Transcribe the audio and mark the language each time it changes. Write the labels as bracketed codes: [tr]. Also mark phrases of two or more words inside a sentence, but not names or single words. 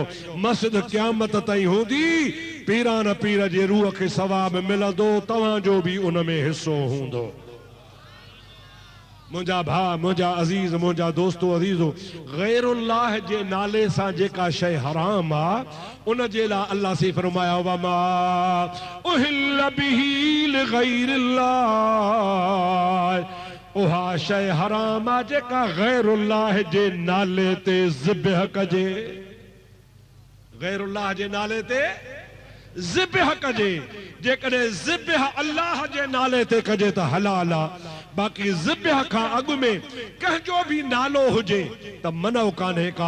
[sd] मस्जिद क़यामत ताईं हूंदी, पीरान पीर जे रूह खे सवाब मिलंदो, तव्हांजो बि उन में हिसो हूंदो। मुंहिंजा भाउ, मुंहिंजा अज़ीज़, मुंहिंजा दोस्तो अज़ीज़ो, गैरुल्लाह जे नाले सां जेका शइ हराम आहे उन जे लाइ अल्लाह से फरमाया [ar] وما أهل به لغير الله, [sd] उहा शइ हराम आहे जेका गैरुल्लाह जे नाले ते ज़िबह कजे। गैरुल्लाह जे नाले ते ज़िबह कजे। जेकॾहिं ज़िबह अल्लाह जे नाले ते कजे त हलाल आहे, बाक़ी ज़िबह खां अॻु में कंहिंजो बि नालो हुजे त मनो कान्हे का।